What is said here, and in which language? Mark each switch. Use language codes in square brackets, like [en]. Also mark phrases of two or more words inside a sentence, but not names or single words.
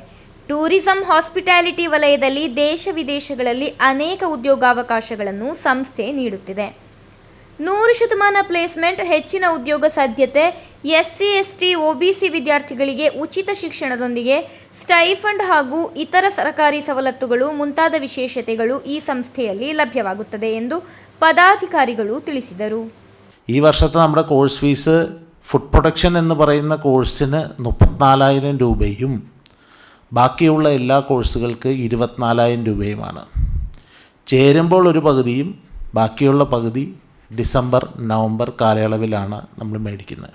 [en] tourism hospitality [kn] ವಲಯದಲ್ಲಿ ದೇಶ ವಿದೇಶಗಳಲ್ಲಿ ಅನೇಕ ಉದ್ಯೋಗಾವಕಾಶಗಳನ್ನು ಸಂಸ್ಥೆ ನೀಡುತ್ತಿದೆ. 100% ಪ್ಲೇಸ್ಮೆಂಟ್, ಹೆಚ್ಚಿನ ಉದ್ಯೋಗ ಸಾಧ್ಯತೆ, SC, ST, OBC ವಿದ್ಯಾರ್ಥಿಗಳಿಗೆ ಉಚಿತ ಶಿಕ್ಷಣದೊಂದಿಗೆ ಸ್ಟೈಫಂಡ್ ಹಾಗೂ ಇತರ ಸರ್ಕಾರಿ ಸವಲತ್ತುಗಳು ಮುಂತಾದ ವಿಶೇಷತೆಗಳು ಈ ಸಂಸ್ಥೆಯಲ್ಲಿ ಲಭ್ಯವಾಗುತ್ತದೆ ಎಂದು പദാധികാരികൾ ತಿಳಿಸಿದರು. [ml] ഈ വർഷത്തെ നമ്മുടെ [en] course fees food protection [ml] എന്ന് പറയുന്ന കോഴ്സിന് 34,000 രൂപയും ബാക്കിയുള്ള എല്ലാ കോഴ്സുകൾക്ക് 24,000 രൂപയുമാണ്. ചേരുമ്പോൾ ഒരു പകുതിയും ബാക്കിയുള്ള പകുതി [en] December November [ml] കാലയളവിലാണ് നമ്മൾ മേടിക്കുന്നത്.